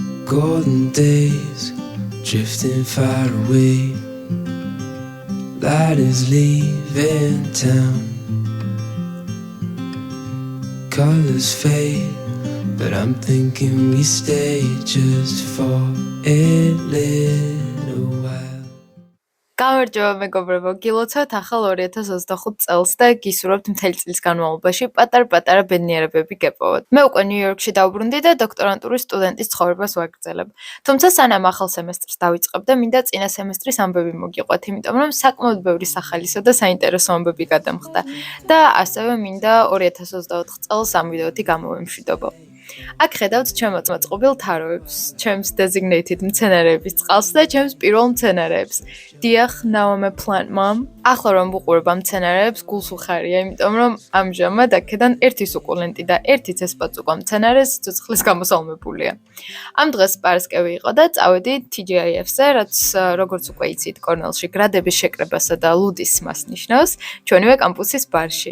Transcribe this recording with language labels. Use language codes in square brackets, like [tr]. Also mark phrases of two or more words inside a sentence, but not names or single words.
[en] golden days drifting far away. Light is leaving town. Colors fade, but I'm thinking we stay just for a little while. [ka] გამარჯობა მეგობრებო, გილოცავთ ახალ 2025 წელს და გისურვებთ მთელი წლის განმავლობაში პატარ-პატარა ბედნიერებები გეპოვოთ. მე უკვე ნიუ-იორკში დავბრუნდი და დოქტორანტურის სტუდენტის ცხოვრებას ვაგრძელებ. თუმცა სანამ ახალ სემესტრს დავიწყებ და მინდა წინა სემესტრის ამბები მოგიყვეთ, იმიტომ რომ საკმაოდ ბევრი სახალისო და საინტერესო ამბები გადამხდა და ასევე მინდა 2024 წელს ამ ვიდეოთი გამოვემშვიდობო. აქ ხედავთ ჩემს მოწყობილ თაროებს, ჩემს designated მცენარეების წყალს და ჩემს პირველ მცენარეებს. დიახ, [en] now I'm a plant mom. [ka] ახლა რომ ვუყურებ ამ მცენარეებს, გულს უხარია, იმიტომ რომ ამჟამად აქედან ერთი სუკულენტი და ერთი ცესპაწუყვა მცენარე სიცოცხლის გამოსალმებულია. ამ დღეს პარასკევი იყო და წავედი TGIF-ზე, რაც როგორც უკვე იცით, კორნელში გრადების შეკრებასა და ლუდის მას ნიშნავს, ჩვენივე კამპუსის ბარში.